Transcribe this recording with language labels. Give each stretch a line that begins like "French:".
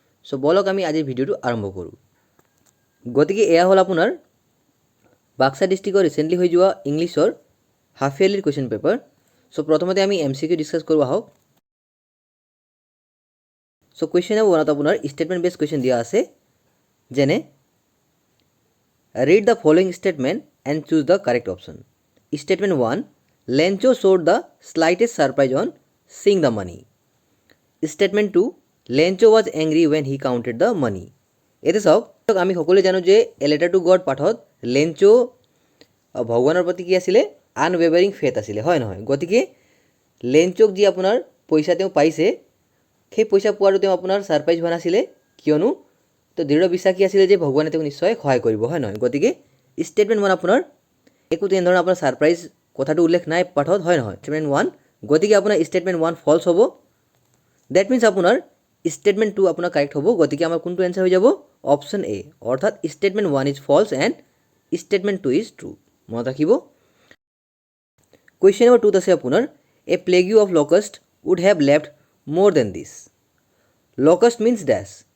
Assamese: So বলক আমি আজিৰ ভিডিঅ'টো আৰম্ভ কৰোঁ। গতিকে এয়া হ'ল আপোনাৰ বাক্সা ডিস্ট্ৰিক্টৰ ৰিসেন্টলি হৈ যোৱা ইংলিছৰ হাফ ইয়াৰলিৰ কোৱেশ্চন পেপাৰ। সো প্ৰথমতে আমি এমসিকিউ ডিসকাস কৰোঁ আহক। সো কোৱেশ্চন নম্বৰ 1ত আপোনাৰ স্টেটমেন্ট বেস কোৱেশ্চন দিয়া আছে, যেনে
English: Read the following statement and choose the correct option. Statement 1, Lencho showed the slightest surprise on seeing the money. Statement 2, Lencho was angry when he counted the money.
Assamese: এতিয়া চাওক, আমি সকলোৱে জানো যে a letter to god পাঠত Lencho ভগৱানৰ প্ৰতি কি আছিলে, আনৱেভাৰিং ফেথ আছিলে, হয় নহয়। গতিকে লেঞ্চোক যি আপোনাৰ পইচা তেওঁ পাইছে, সেই পইচা পোৱাটো তেওঁ আপোনাৰ সাৰপ্ৰাইজ হোৱা নাছিলে, কিয়নো তো দৃঢ় বিশ্বাসী আছিলে যে ভগৱানে তেওঁক নিশ্চয় সহায় কৰিব, হয় নহয়। গতিকে স্টেটমেন্ট 1 আপোনাৰ একো তেনেধৰণৰ আপোনাৰ সাৰপ্ৰাইজ কথাটো উল্লেখ নাই পাঠত, হয় নহয়। স্টেটমেন্ট 1, গতিকে আপোনাৰ স্টেটমেন্ট 1 ফলছ হ'ব।
English: that means
Assamese: আপোনাৰ স্টেটমেন্ট 2 আপোনাৰ কাৰেক্ট হ'ব। গতিকে আমাৰ কোনটো এনসাৰ হৈ যাব, অপশন এ, অৰ্থাৎ
English: Statement 1 is false and statement 2 is true.
Assamese: মনত ৰাখিব। কুৱেশ্যন নম্বৰ 2ত আছে আপোনাৰ
English: A plague of locust would have left more than this. Locust means death.